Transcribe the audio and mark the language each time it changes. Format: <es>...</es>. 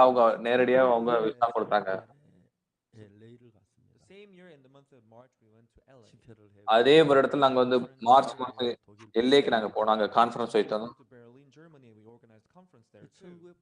<ta>அவங்க நேரடியா அவங்க விசா கொடுத்தாங்க.</ta> <en>the same year in the month of March we went to LA.</en> <ta>அதே வருடத்துல நாங்க வந்து மார்ச் மாசம் எல்ஏக்கு நாங்க போனாங்க கான்ஃபரன்ஸ் வைத்தோம்.</ta> <en>To Berlin, Germany, we organized conference there too.</en>